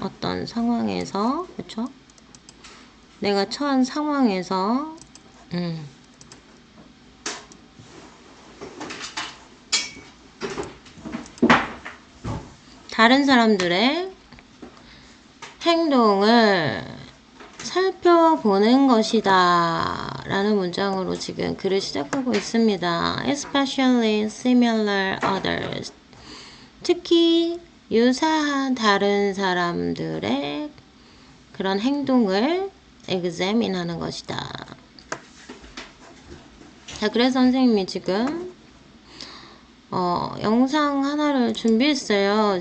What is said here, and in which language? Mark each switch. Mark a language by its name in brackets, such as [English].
[Korean] 어떤 상황에서, 그쵸? 내가 처한 상황에서 다른 사람들의 행동을 살펴보는 것이다 라는 문장으로 지금 글을 시작하고 있습니다. [English] Especially similar others. [Korean] 특히 유사한 다른 사람들의 그런 행동을 examine 하는 것이다. 자, 그래서 선생님이 지금 영상 하나를 준비했어요.